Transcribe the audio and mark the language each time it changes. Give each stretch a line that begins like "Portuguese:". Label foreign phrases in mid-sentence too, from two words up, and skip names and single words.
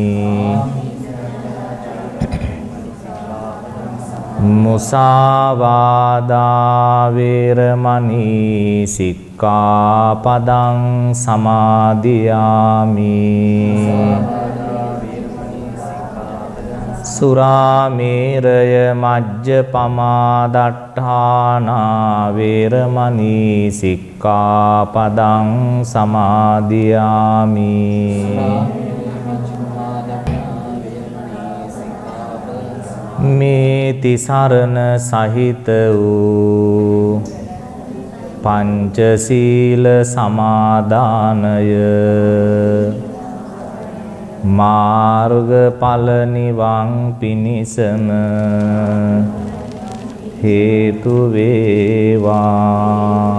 Pali: මුසාවාදා වේරමණී සික්ඛාපදං සමාදියාමි. සුරාමේරය මජ්ජපමා දට්ඨානා වේරමණී සික්ඛාපදං සමාදියාමි.
Sinhala: මේ තිසරණ සහිත වූ පංචශීල සමාදානය මාර්ගඵල නිවන් පිණිසම හේතු වේවා.